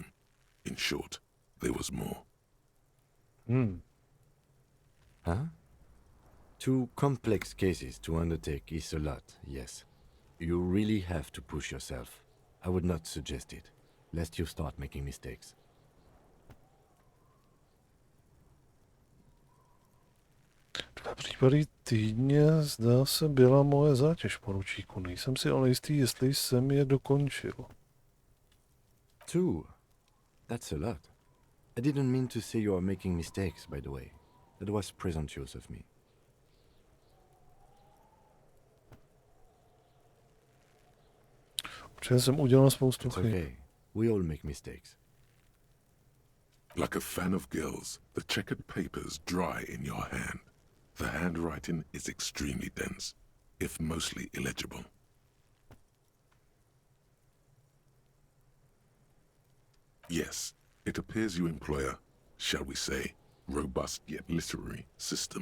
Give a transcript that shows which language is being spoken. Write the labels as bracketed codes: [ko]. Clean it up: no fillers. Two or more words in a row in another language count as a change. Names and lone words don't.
[en] In short, there was more. Huh? 2 complex cases to undertake is a lot, yes. You really have to push yourself. I would not suggest it, lest you start making mistakes. [cs] Dva případy týdně, zdá se, byla moje zátěž, poručíku. Nejsem si ale jistý, jestli jsem je dokončil. [en] 2? That's a lot. I didn't mean to say you are making mistakes, by the way. That was presumptuous of me. [cs] Protože jsem udělal spoustu chyb. [en] Okay. We all make mistakes. Like a fan of gills, the checkered papers dry in your hand. The handwriting is extremely dense, if mostly illegible. Yes, it appears you employ a, shall we say, robust yet literary system.